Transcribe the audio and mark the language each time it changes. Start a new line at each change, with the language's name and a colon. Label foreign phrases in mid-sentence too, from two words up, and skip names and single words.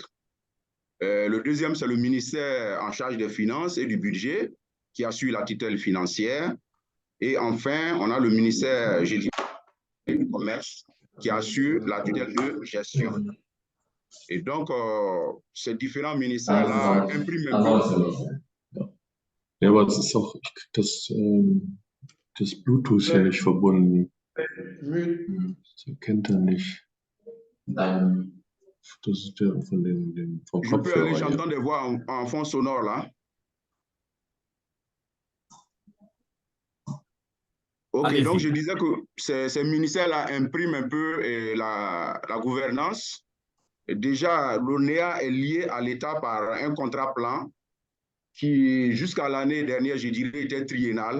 French: Le deuxième, c'est le ministère en charge des finances et du budget, qui assure la tutelle financière. Et enfin, on a le ministère du commerce, qui assure la tutelle de gestion. Et donc, ces différents ministères-là impriment un peu.
German: Ja, aber es ist auch, ich krieg das Bluetooth hier nicht verbunden. Das erkennt er nicht. Das ist der vom
French: Je peux aller,
German: Kopfhörer.
French: j'entends des voix en fond sonore là. Ok, donc je disais que ces ministères-là impriment un peu la gouvernance. Et déjà, l'ONEA est liée à l'État par un contrat plan qui, jusqu'à l'année dernière, je dirais, était triennal.